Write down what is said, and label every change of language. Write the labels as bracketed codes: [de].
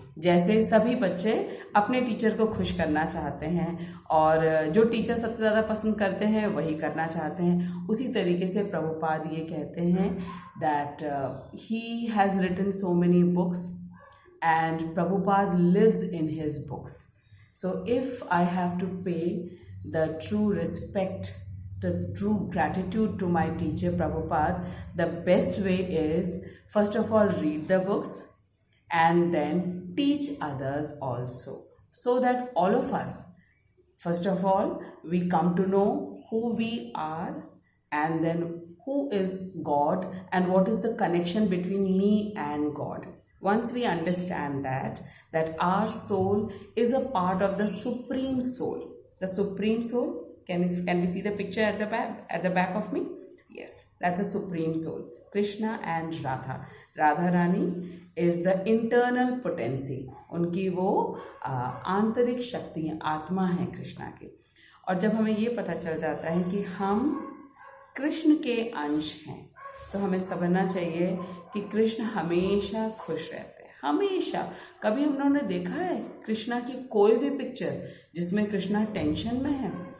[hi] जैसे सभी बच्चे अपने टीचर को खुश करना चाहते हैं और जो टीचर सबसे ज़्यादा पसंद करते हैं वही करना चाहते हैं, उसी तरीके से प्रभुपाद ये कहते हैं [en] That he has written so many books and Prabhupada lives in his books. So if I have to pay the true respect, the true gratitude to my teacher Prabhupada, the best way is first of all read the books and then teach others also, so that all of us, first of all, we come to know who we are and then who is God and what is the connection between me and God. Once we understand that our soul is a part of the Supreme Soul. The Supreme Soul, can we see the picture at the back of me? Yes, that's the Supreme Soul. Krishna and Radha. Radha Rani is the internal potency. [hi] उनकी वो आंतरिक शक्ति आत्मा है कृष्णा की. और जब हमें ये पता चल जाता है कि हम कृष्ण के अंश हैं, तो हमें समझना चाहिए कि कृष्ण हमेशा खुश रहते हैं, हमेशा. कभी उन्होंने देखा है कृष्णा की कोई भी पिक्चर जिसमें कृष्णा टेंशन में है?